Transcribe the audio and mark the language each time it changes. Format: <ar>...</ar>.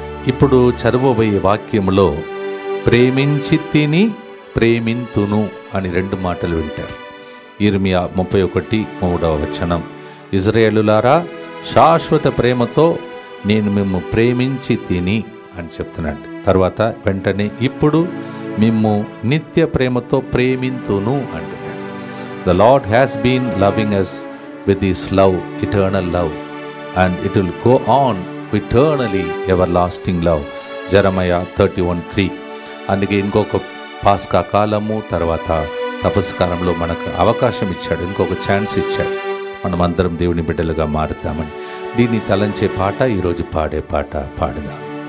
<te>ఇప్పుడు చదవబోయే వాక్యములో ప్రేమించి తిని ప్రేమింతును అని 2 మాటలు వింటారు. ఇర్మియా 31:3 ఇజ్రాయేలులారా శాశ్వత ప్రేమతో నేను మిమ్ము ప్రేమించి తిని అని చెప్తున్నాడు. తర్వాత వెంటనే ఇప్పుడు మిమ్ము నిత్య ప్రేమతో ప్రేమింతును అంటున్నాడు.</te> <en>The Lord has been loving us with his love, eternal love, and it will go on eternally, everlasting love. Jeremiah 31:3.</en> <te>అందుకే ఇంకొక పాస్కా కాలము తర్వాత తపస్సు కాలంలో మనకు అవకాశం ఇచ్చాడు, ఇంకొక ఛాన్స్ ఇచ్చాడు, మనం అందరం దేవుని బిడ్డలుగా మారుతామని. దీన్ని తలంచే పాట ఈరోజు పాడే పాట పాడదాం.</te>